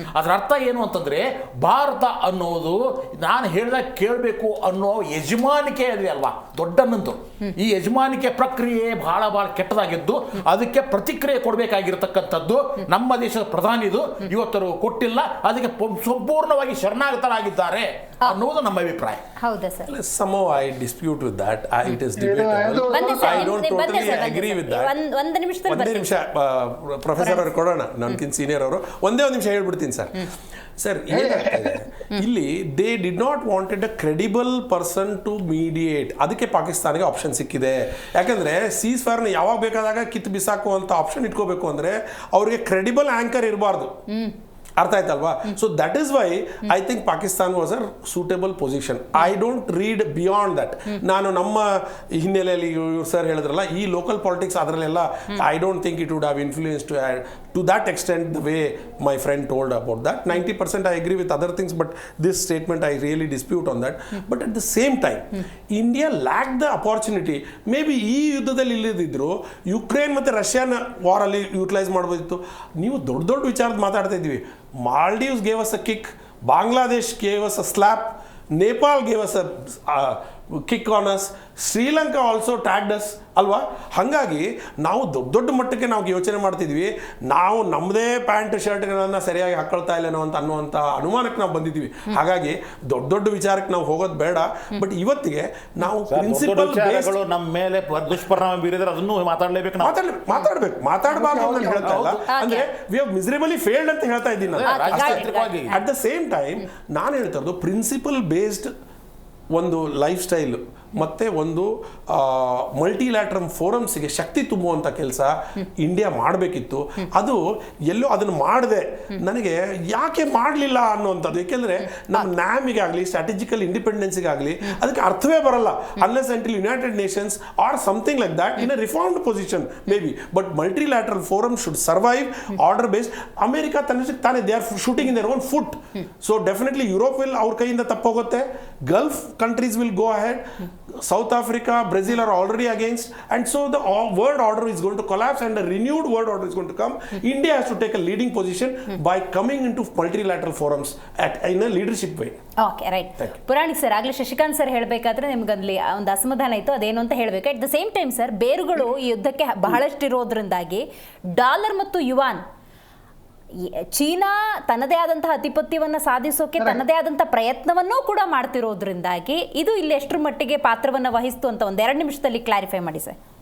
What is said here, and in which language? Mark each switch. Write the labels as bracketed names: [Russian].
[Kannada] ಅದರ ಅರ್ಥ ಏನು ಅಂತಂದ್ರೆ, ಭಾರತ ಅನ್ನೋದು ನಾನು ಹೇಳಿದಾಗ ಕೇಳಬೇಕು ಅನ್ನೋ ಯಜಮಾನಿಕೆ ಇದೆ ಅಲ್ವಾ, ದೊಡ್ಡನ್ನಂದು. ಈ ಯಜಮಾನಿಕೆ ಪ್ರಕ್ರಿಯೆ ಬಹಳ ಕೆಟ್ಟದಾಗಿದ್ದು, ಅದಕ್ಕೆ ಪ್ರತಿಕ್ರಿಯೆ ಕೊಡಬೇಕಾಗಿರ್ತಕ್ಕಂಥದ್ದು ನಮ್ಮ ದೇಶದ ಪ್ರಧಾನಿದು ಇವತ್ತರು ಕೊಟ್ಟಿಲ್ಲ. ಅದಕ್ಕೆ ಸಂಪೂರ್ಣವಾಗಿ ಶರಣಾಗತರಾಗಿದ್ದಾರೆ ಅನ್ನೋದು ನಮ್ಮ ಅಭಿಪ್ರಾಯ. ಹೌದಾ sir? [English] Somehow I dispute with that. It is debatable. I don't totally agree with that. [Kannada] ಒಂದು ನಿಮಿಷ ಪ್ರೊಫೆಸರ್ ಅವರು ಕೊಡೋಣ, ನನ್ಕಿಂತ ಸೀನಿಯರ್ ಅವರು. ಒಂದೇ ಒಂದು ನಿಮಿಷ ಹೇಳ್ಬಿಡ್ತೀನಿ ಸರ್. ಸರ್, ಏನಾಗ್ತದೆ ಇಲ್ಲಿ, [English] They did not wanted a credible person to mediate. [Kannada] ಅದಕ್ಕೆ ಪಾಕಿಸ್ತಾನಿಗೆ ಆಪ್ಷನ್ ಸಿಕ್ಕಿದೆ. ಯಾಕಂದ್ರೆ ಸೀಸ್ ಫೈರ್ನ ಯಾವಾಗ ಬೇಕಾದಾಗ ಕಿತ್ತು ಬಿಸಾಕುವಂತ ಆಪ್ಷನ್ ಇಟ್ಕೋಬೇಕು ಅಂದ್ರೆ ಅವ್ರಿಗೆ ಕ್ರೆಡಿಬಲ್ ಆಂಕರ್ ಇರಬಾರ್ದು. ಅರ್ಥ ಆಯ್ತಲ್ವಾ? [English] So that is why I think Pakistan was a suitable position. I don't read beyond that. [Kannada] ನಾನು ನಮ್ಮ ಹಿನ್ನೆಲೆಯಲ್ಲಿ ಇವ್ರು ಸರ್ ಹೇಳಿದ್ರಲ್ಲ, ಈ ಲೋಕಲ್ ಪಾಲಿಟಿಕ್ಸ್ ಅದರಲ್ಲೆಲ್ಲ [English] I don't think it would have influence to that extent the way my friend told about that. 90% I agree with other things, but this statement I really dispute on that. But at the same time India lack the opportunity. Maybe [Kannada] ಈ ಯುದ್ಧದಲ್ಲಿ ಇಲ್ಲದಿದ್ರು Ukraine ಮತ್ತು ರಷ್ಯಾನ ವಾರಲ್ಲಿ utilise ಮಾಡ್ಬೋದಿತ್ತು. ನೀವು ದೊಡ್ಡ ದೊಡ್ಡ ವಿಚಾರದ ಮಾತಾಡ್ತಾ ಇದ್ದೀವಿ. [English] Maldives gave us a kick, Bangladesh gave us a slap, Nepal gave us a kick on us, Sri Lanka also tagged us [Kannada] ಅಲ್ವಾ? ಹಾಗಾಗಿ ನಾವು ದೊಡ್ಡ ಮಟ್ಟಕ್ಕೆ ನಾವು ಯೋಚನೆ ಮಾಡ್ತಿದ್ವಿ, ನಾವು ನಮ್ಮದೇ ಪ್ಯಾಂಟ್ ಶರ್ಟ್ಗಳನ್ನು ಸರಿಯಾಗಿ ಹಾಕೊಳ್ತಾ ಇಲ್ಲೇನೋ ಅಂತ ಅನ್ನುವಂಥ ಅನುಮಾನಕ್ಕೆ ನಾವು ಬಂದಿದ್ವಿ. ಹಾಗಾಗಿ ದೊಡ್ಡ ವಿಚಾರಕ್ಕೆ ನಾವು ಹೋಗೋದು ಬೇಡ. ಬಟ್ ಇವತ್ತಿಗೆ ನಾವು ಪ್ರಿನ್ಸಿಪಲ್ ನಮ್ಮ ಮೇಲೆ ದುಷ್ಪರಿಣಾಮ ಬೀರಿದ್ರೆ ಅದನ್ನು ಮಾತಾಡಲೇಬೇಕು, ಮಾತಾಡಬಾರ್ದು ಅಂತ ಹೇಳ್ತಾ ಇಲ್ಲ. ಅಂದ್ರೆ [English] we have miserably failed [Kannada] ಅಂತ ಹೇಳ್ತಾ ಇದ್ದೀನಿ ನಾನು. [English] at the same time [Kannada] ನಾನು ಹೇಳ್ತಾ ಇರೋದು ಪ್ರಿನ್ಸಿಪಲ್ ಬೇಸ್ಡ್ ಒಂದು ಲೈಫ್ ಸ್ಟೈಲ್ ಮತ್ತು ಒಂದು ಮಲ್ಟಿಲ್ಯಾಟ್ರಲ್ ಫೋರಮ್ಸ್ಗೆ ಶಕ್ತಿ ತುಂಬುವಂಥ ಕೆಲಸ ಇಂಡಿಯಾ ಮಾಡಬೇಕಿತ್ತು. ಅದು ಎಲ್ಲೋ ಅದನ್ನು ಮಾಡದೆ ನನಗೆ ಯಾಕೆ ಮಾಡಲಿಲ್ಲ ಅನ್ನುವಂಥದ್ದು. ಏಕೆಂದರೆ ನಮ್ಮ ನ್ಯಾಮಿಗಾಗಲಿ ಸ್ಟ್ರಾಟಜಿಕಲ್ ಇಂಡಿಪೆಂಡೆನ್ಸಿಗಾಗಲಿ ಅದಕ್ಕೆ ಅರ್ಥವೇ ಬರಲ್ಲ [English] Unless until United Nations or something like that in a reformed position maybe. But multilateral forum should survive order based. [Kannada] America ತನ್ನಷ್ಟಕ್ಕೆ ತಾನೇ [English] They are shooting in their own foot. So definitely Europe will [Kannada] ಅವ್ರ ಕೈಯಿಂದ ತಪ್ಪೋಗುತ್ತೆ, [English] Gulf countries will go ahead, South Africa, Brazil are already against, and so the world order is going to collapse and a renewed world order is going to come. India has to take a leading position by coming into multilateral forums in a leadership way. Okay, right. [Kannada] Puranik sir, ಆಗಲೇ Shashikant sir ಹೇಳಬೇಕಾದ್ರೆ ನಿಮ್ಗಲ್ಲಿ ಒಂದು ಅಸಮಾಧಾನ ಇತ್ತು, ಅದೇನು ಅಂತ ಹೇಳಬೇಕು. [English] at the same time [Kannada] sir, ಬೇರುಗಳು ಈ ಯುದ್ಧಕ್ಕೆ ಬಹಳಷ್ಟು ಇರೋದ್ರಿಂದಾಗಿ ಡಾಲರ್ ಮತ್ತು ಯುವಾನ್, ಚೀನಾ ತನ್ನದೇ ಆದಂತಹ ಅಧಿಪತ್ಯವನ್ನು ಸಾಧಿಸೋಕೆ ತನ್ನದೇ ಆದಂತಹ ಪ್ರಯತ್ನವನ್ನೂ ಕೂಡ ಮಾಡ್ತಿರೋದ್ರಿಂದಾಗಿ ಇದು ಇಲ್ಲಿ ಎಷ್ಟರ ಮಟ್ಟಿಗೆ ಪಾತ್ರವನ್ನು ವಹಿಸ್ತು ಅಂತ ಒಂದು 2 ನಿಮಿಷದಲ್ಲಿ ಕ್ಲಾರಿಫೈ ಮಾಡಿ ಸರ್.